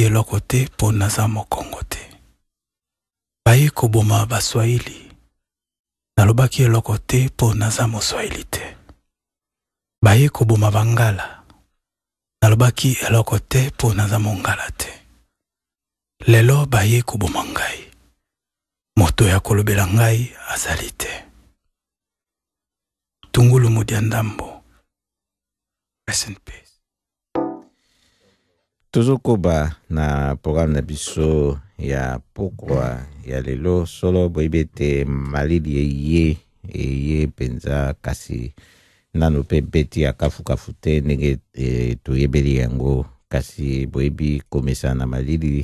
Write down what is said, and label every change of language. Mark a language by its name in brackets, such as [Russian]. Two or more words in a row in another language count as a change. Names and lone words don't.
[Lingala] eloko te po naza mokongo te baye koboma baswahili nalobaki eloko te po naza moswahili te baye koboma bangala nalobaki eloko te po naza mongala te lelo baye koboma ngai moto ya kolobela ngai azali te tungulu mudia ndambo [English] rest in peace. [Lingala] Tozokoba na programme na biso ya pokwa ya lelo solo boibete malili ye ye penza kasi nano pe beti ya kafu te ndenge toyebeli yango kasi boyebi komesa na malili